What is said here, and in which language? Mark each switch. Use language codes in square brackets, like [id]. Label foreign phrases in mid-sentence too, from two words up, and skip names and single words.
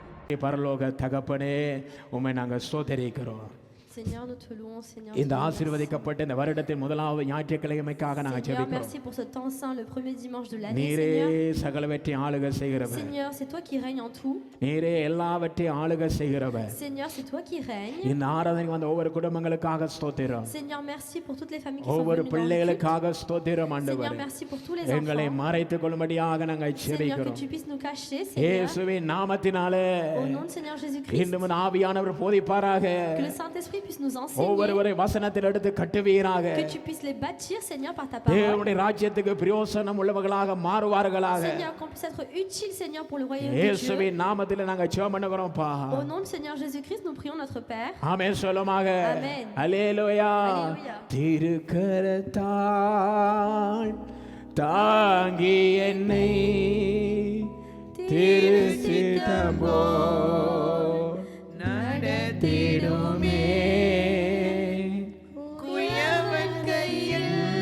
[ta] பரலோக தகப்பனே உம்மை நாங்கள் ஸ்தோத்திரிக்கிறோம். [fr] Seigneur, nous te louons, Seigneur. [ta] இந்த ஆசீர்வதிக்கப்பட்ட இந்த வருடத்தின் முதலாவது ஞாயிற்றுக்கிழமைக்காக நாங்கள் [fr] Seigneur, [ta] ஜெபிக்கிறோம். [fr] merci pour ce temps saint, le premier dimanche de l'année, [ta] நீரே [fr] Seigneur. [ta] சகலவற்றையும் ஆளுகை செய்கிறவர். [fr] Seigneur, c'est toi qui règnes en tout. [ta] நீரே எல்லாவற்றையும் ஆளுகை செய்கிறவர். [fr] Seigneur, c'est toi qui règnes. [ta] இந்த ஆராதனைக்கு வந்த ஒவ்வொரு குடும்பங்களுக்காக ஸ்தோத்திரம். [fr] Seigneur, merci pour toutes les familles qui sont [ta] ஒவ்வொரு [fr] venues dans le culte. [ta] பிள்ளைகளுக்காக ஸ்தோத்திரம் [fr] Seigneur, [ta] ஆண்டவரே. [fr] merci pour tous les [ta] எங்களை [fr] enfants. [ta] மறைத்துக் கொள்ளும்படியாக நாங்கள் [fr] Seigneur, que [ta] ஜெபிக்கிறோம். [fr] tu puisses nous cacher, Seigneur. [ta] இயேசுவின் நாமத்தினாலே [fr] Au nom de Seigneur Jésus-Christ, [ta] இன்னும் ஆவியானவர் போதிப்பாராக. [fr] que le Saint-Esprit puisse nous enseigner, [ta] ஒவ்வொருவரை வசனத்தில் எடுத்து கட்டுவீராக. [fr] que tu puisses les bâtir, Seigneur, par ta parole. [ta] தேவனுடைய ராஜ்யத்துக்கு பிரயோசனம் உள்ளவர்களாக மாறுவார்களாக. [fr] Seigneur, qu'on puisse être utile, Seigneur, pour le royaume de Dieu. [ta] இயேசுவின் நாமத்தில் நாங்கள் ஜெபம் பண்ணுகிறோம்ப்பா. [fr] Au nom de Seigneur Jésus-Christ, nous prions notre Père. [ta] ஆமென் சொல்லுமாக. [fr] Amen. [ta] அல்லேலூயா. [fr] Alléluia. [ta] திருக்கரத்தால் தாங்கி என்னை திருச்சித்தம் போல் நடத்திடுமே குயவன் கையில்